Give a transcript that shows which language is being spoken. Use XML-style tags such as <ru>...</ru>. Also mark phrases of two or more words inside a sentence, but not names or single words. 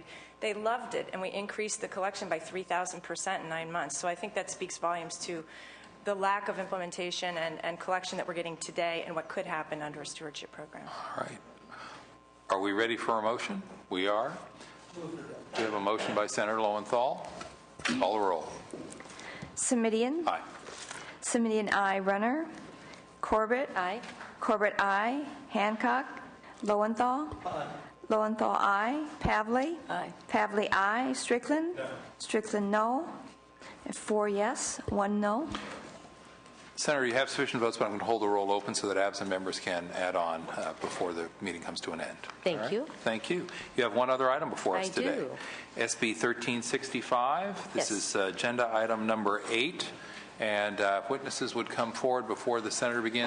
<en>They loved it, and we increased the collection by 3,000% in 9 months. So I think that speaks volumes to the lack of implementation and collection that we're getting today and what could happen under a stewardship program. All right. Are we ready for a motion? We are. We have a motion by Senator Lowenthal. Call the roll. Simitian. Aye. Simitian, aye. Runner. Corbett. Aye. Corbett, aye. Hancock. Lowenthal. Aye. Lowenthal, aye. Pavley. Aye. Pavley, aye. Strickland. No. Strickland, no. 4 yes, 1 no. Senator, you have sufficient votes, but I'm going to hold the roll open so that absent members can add on before the meeting comes to an end. Thank you. Thank you. You have one other item before us I today. do. SB 1365. This is agenda item number 8. And witnesses would come forward before the senator begins.</en>